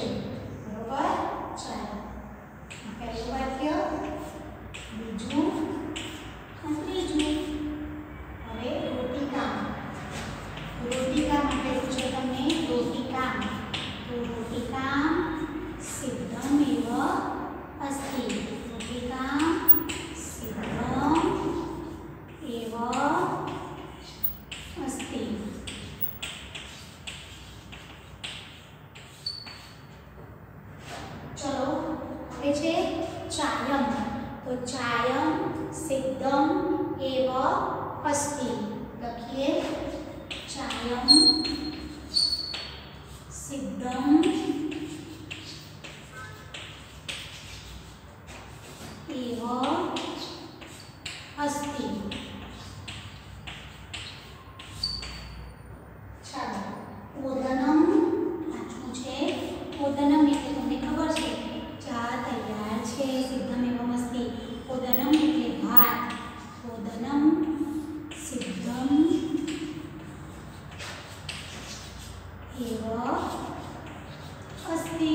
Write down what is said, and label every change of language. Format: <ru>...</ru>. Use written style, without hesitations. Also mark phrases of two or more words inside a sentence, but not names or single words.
<gu>બરોબર. ચાલો પહેલું વાક્ય, બીજું અને ત્રીજું. હવે રોટિકા. રોટિકા આપેલું છે તમને રોટિકા.</gu> <sa>તો रोटिका सिद्धम एव अस्ति. रोटिका सिद्धम एव अस्ति.</sa> <gu>चलो હવે છે ચાયમ.</gu> <sa>તો चायम सिद्धम एव अस्ति. લખીએ चायम सिद्धम एव अस्ति.</sa> <gu>ચાલો ઓદનમ પાછું છે. ઓદનમ એટલે તમને ખબર છે ચા તૈયાર છે.</gu> <sa>सिद्धम एवम अस्ति.</sa> <gu>ઓદનમ એટલે ભાત.</gu> <sa>ओदनम सिद्धम एव अस्ति.</sa>